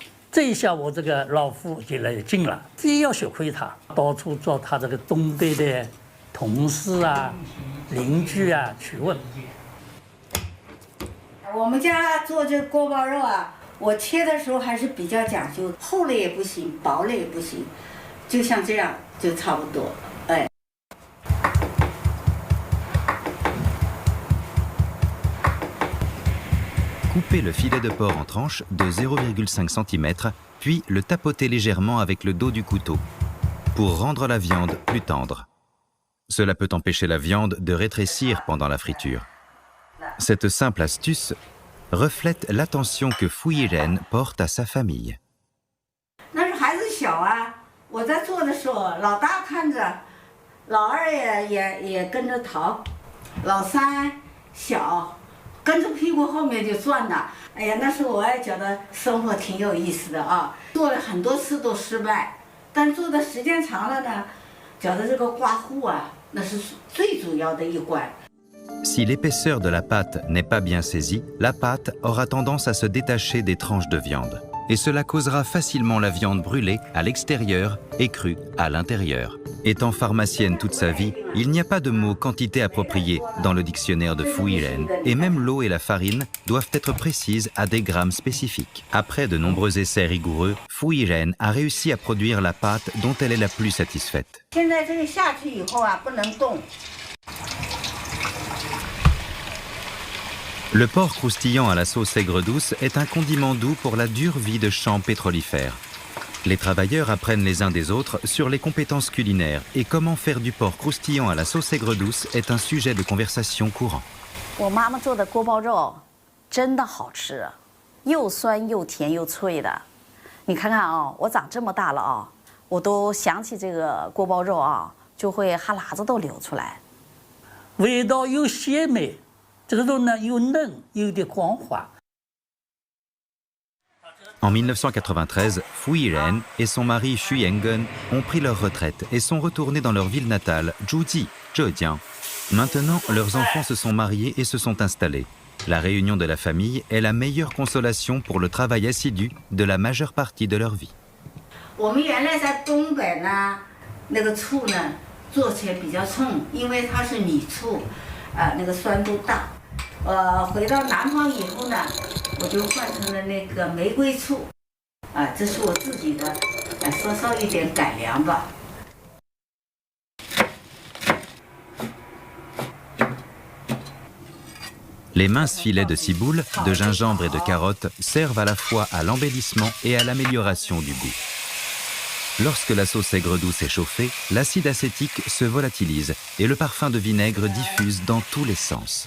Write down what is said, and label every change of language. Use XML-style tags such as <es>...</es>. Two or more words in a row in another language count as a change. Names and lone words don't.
<zh>这一下我这个老父就来劲了，非要学会他，到处找他这个东北的同事啊、邻居啊去问。我们家做这锅包肉啊，我切的时候还是比较讲究，厚了也不行，薄了也不行，就像这样就差不多，哎。</zh> <fr>Coupez le filet de porc en tranches de 0,5 cm, puis le tapotez légèrement avec le dos du couteau, pour rendre la viande plus tendre. Cela peut empêcher la viande de rétrécir pendant la friture. Cette simple astuce reflète l'attention que Fu Yiren porte à sa famille.</fr> <zh>那时候孩子小啊，我在做的时候，老大看着，老二也跟着淘，老三小，跟着屁股后面就转呐。哎呀，那时候我也觉得生活挺有意思的啊，做了很多次都失败，但做的时间长了呢，觉得这个刮糊啊，那是最主要的一关。</zh> <fr>Si l'épaisseur de la pâte n'est pas bien saisie, la pâte aura tendance à se détacher des tranches de viande. Et cela causera facilement la viande brûlée à l'extérieur et crue à l'intérieur. Étant pharmacienne toute sa vie, il n'y a pas de mot quantité appropriée dans le dictionnaire de Fu Yiren, et même l'eau et la farine doivent être précises à des grammes spécifiques. Après de nombreux essais rigoureux, Fu Yiren a réussi à produire la pâte dont elle est la plus satisfaite.</fr> <zh>现在这个下去以后啊，不能动。</zh> <fr>Le porc croustillant à la sauce aigre douce est un condiment doux pour la dure vie de champs pétrolifères. Les travailleurs apprennent les uns des autres sur les compétences culinaires et comment faire du porc croustillant à la sauce aigre douce est un sujet de conversation courant.</fr> <zh>我妈妈做的锅包肉真的好吃，又酸又甜又脆的。你看看啊，我长这么大了啊，我都想起这个锅包肉啊，就会哈喇子都流出来。味道又鲜美。这个肉呢又嫩又有点光滑。</zh> <fr>En 1993, Fu Yiren et son mari Xu Yengen ont pris leur retraite et sont retournés dans leur ville natale, Zhuji, Zhejiang. Maintenant, leurs enfants se sont mariés et se sont installés. La réunion de la famille est la meilleure consolation pour le travail assidu de la majeure partie de leur vie.</fr> <zh>我们原来在东北呢，那个醋呢做起来比较冲，因为它是米醋，那个酸度大。回到南方以后呢，我就换成了那个玫瑰醋，这是我自己的，稍稍一点改良吧。</zh> <fr>Les minces filets de ciboule, de gingembre et de carottes servent à la fois à l'embellissement et à l'amélioration du goût. Lorsque la sauce aigre douce est chauffée, l'acide acétique se volatilise et le parfum de vinaigre diffuse dans tous les sens.</fr>